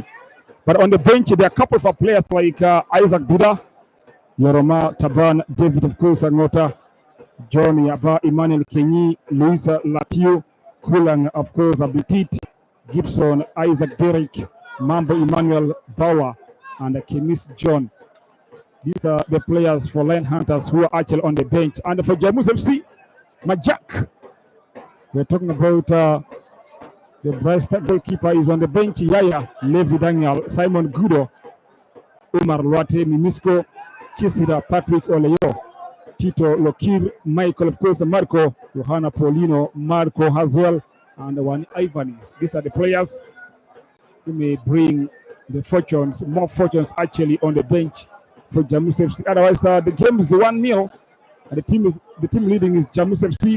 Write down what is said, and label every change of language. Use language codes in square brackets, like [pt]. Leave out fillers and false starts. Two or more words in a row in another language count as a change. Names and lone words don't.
[en] But on the bench, there are a couple of players like Isaac Buda, Yoroma Taban, David, of course, Angota, John Yaba, Emmanuel Kenyi, Luisa Latio, Kulang, of course, Abitit, Gibson, Isaac Derrick, Mambo Emmanuel Bauer, and Kemis John. These are the players for Lion Hunters who are actually on the bench. And for JAMUS FC, Majak. We're talking about the Brest goalkeeper is on the bench. Yaya, Levi Daniel, Simon Gudo, Umar Luate, Mimisco, Kisida, Patrick Oleyo, Tito Lokir, Michael, of course, Marco, Johanna Paulino, Marco as well, and one Ivanis. These are the players who may bring the fortunes, more fortunes actually on the bench for JAMUS FC. Otherwise, the game is 1-0, and the team leading is JAMUS FC.